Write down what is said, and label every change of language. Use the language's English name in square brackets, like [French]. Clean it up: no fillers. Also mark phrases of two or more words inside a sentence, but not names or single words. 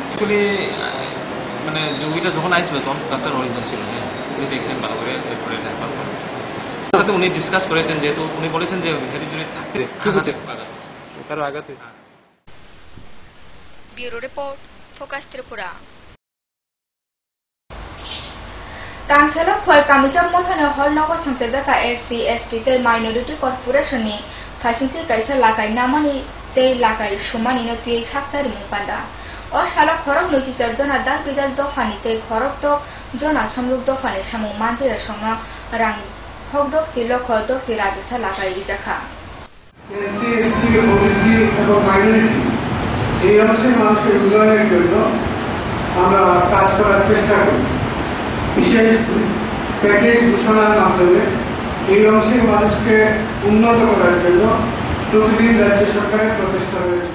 [Bangla] অ্যাকচুয়ালি মানে রোগীটা যখন আসছিল তখন ডাক্তার অরিন্দম ছিল, উনি দেখছেন ভালো করে, এরপরে সাথে উনি ডিসকাস করেছেন, যেহেতু উনি বলেছেন যে [English] head injury [Bangla] থাকতে কারো আঘাত হয়েছে। [English] bureau report, [Bangla] ফোকাস ত্রিপুরা। [Kok Borok] तांगशाला फय कामिजा मथाने हलनगो संसदका SC ST ते माइनरिटी कर्पोरेशन नि फाइसिंथि काइसा लागाय नामानि ते लागाय सुमानि नति साक्तारि मुपादा अ साला खरक 24 जना दाल बिदाल दफानि ते खरक द जना समलुक दफानि सामु मानजे संगा रां हकदक जिल्ला खदक जि राजसा लागाय जाखा [Bangla] SC ST OBC এবং মাইনরিটি এই অংশের মানুষের উন্নয়নের জন্য আমরা কাজ করার চেষ্টা করি। বিশেষ প্যাকেজ ঘোষণার মাধ্যমে এই অংশের মানুষকে উন্নত করার জন্য প্রতিদিন রাজ্য সরকারের প্রচেষ্টা রয়েছে।